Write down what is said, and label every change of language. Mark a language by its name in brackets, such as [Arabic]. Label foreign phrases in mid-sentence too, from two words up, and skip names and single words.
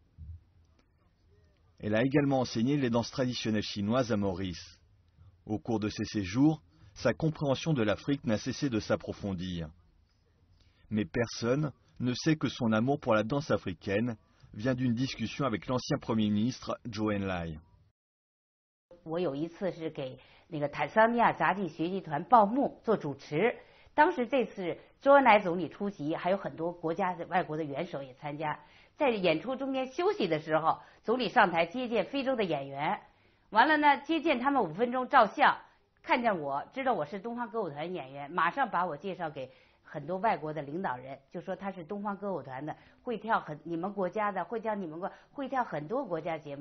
[French] Elle a également enseigné les danses traditionnelles chinoises à Maurice. Au cours de ses séjours, sa compréhension de l'Afrique n'a cessé de s'approfondir. Mais personne ne sait que son amour pour la danse africaine vient d'une discussion avec l'ancien Premier ministre Zhou Enlai. [Chinese] 我有一次是给那个坦桑尼亚杂技学习团报幕做主持，当时这次周恩来总理出席，还有很多国家的外国的元首也参加。在演出中间休息的时候，总理上台接见非洲的演员，完了呢接见他们5分钟照相，看见我知道我是东方歌舞团演员，马上把我介绍给很多外国的领导人，就说他是东方歌舞团的，会跳你们国家的，会跳很多国家节目。